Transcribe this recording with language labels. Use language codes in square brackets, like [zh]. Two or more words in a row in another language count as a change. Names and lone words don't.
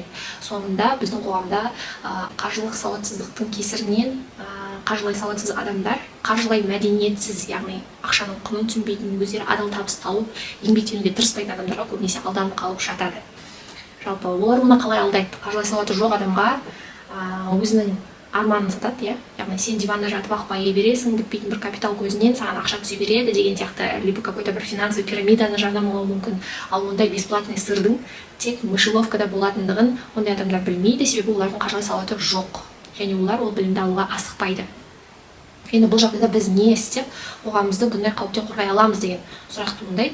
[kk] Соңында біздің қоғамда қаржылық сауатсыздықтың кесірінен қаржылай сауатсыз адамдар қаржылай мәдениетсіз, яғни ақшаның құнын түсінбейтін, өздері адал табыс тауып еңбектенуге тырыспайтын адамдарға көбінесе алданып қалып жатады. Жалпы олар оны қалай алдайды? Қаржылай сауаты жоқ адамға өзінің арманын сатады, яғни сен диванда жатып ақ бая бересің, бітпейтін бір капитал көзінен саған ақша түсе береді деген сияқты, [ru] либо какой-то [kk] бір финансовый пирамиданы жарнамалауы мүмкін. Ал ондай бесплатный сырдың тек мышеловкада болатындығын ондай адамдар білмейді, себебі олардың қаржылай сауаты жоқ және олар ол білімді алуға асықпайды. Енді бұл жағдайда біз не істеп қоғамымызды бұндай қауіптен қорғай аламыз деген сұрақ туындайды.